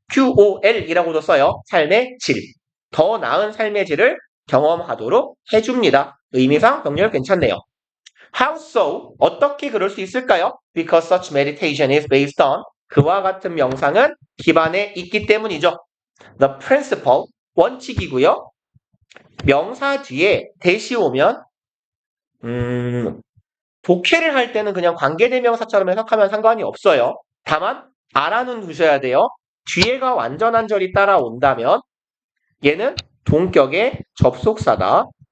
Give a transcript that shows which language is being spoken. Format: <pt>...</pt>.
<ko>QOL이라고도 써요. 삶의 질. 더 나은 삶의 질을 경험하도록 해줍니다. 의미상 병렬 괜찮네요.</ko> <en>How so?</en> <ko>어떻게 그럴 수 있을까요?</ko> <en>Because such meditation is based on</en> <ko>그와 같은 명상은 기반에 있기 때문이죠.</ko> <en>The principle,</en> <ko>원칙이고요. 명사 뒤에 대시 오면 독해를 할 때는 그냥 관계대명사처럼 해석하면 상관이 없어요. 다만 알아는 두셔야 돼요. 뒤에가 완전한 절이 따라온다면 얘는 동격의 접속사다.</ko>